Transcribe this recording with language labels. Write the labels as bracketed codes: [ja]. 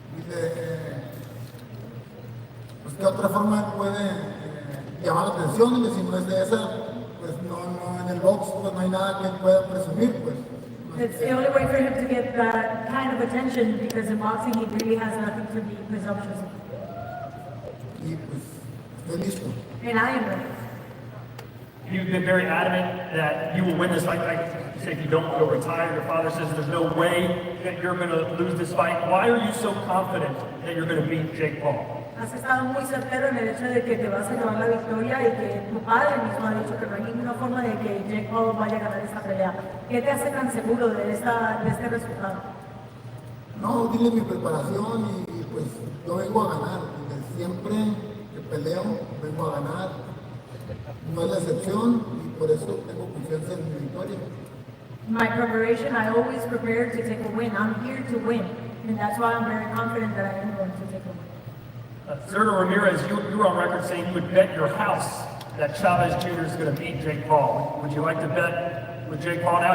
[es] Dice, pues qué otra forma él puede llamar la atención, y si no es de esa, pues no en el box, pues no hay nada que él pueda presumir, pues. [en] It's the only way for him to get that kind of attention because in boxing he really has nothing to be presumptuous of. [es] Y pues, estoy listo. [en] And I am ready. You've been very adamant that you will win this fight. Like you say, if you don't, you'll retire. Your father says there's no way that you're going to lose this fight. Why are you so confident that you're going to beat Jake Paul? [es] Has estado muy certero en el hecho de que te vas a llevar la victoria y que tu padre mismo ha dicho que no hay ninguna forma de que Jake Paul vaya a ganar esta pelea. ¿Qué te hace tan seguro de este resultado? No, dile mi preparación y pues yo vengo a ganar. Siempre que peleo, vengo a ganar. No es la excepción y por eso tengo confianza en mi victoria. [en] My preparation, I always prepare to take a win. I'm here to win. And that's why I'm very confident that I am going to take a win. Sergio Ramirez, you were on record saying you would bet your house that Chavez Jr. is going to beat Jake Paul. Would you like to bet with Jake Paul now?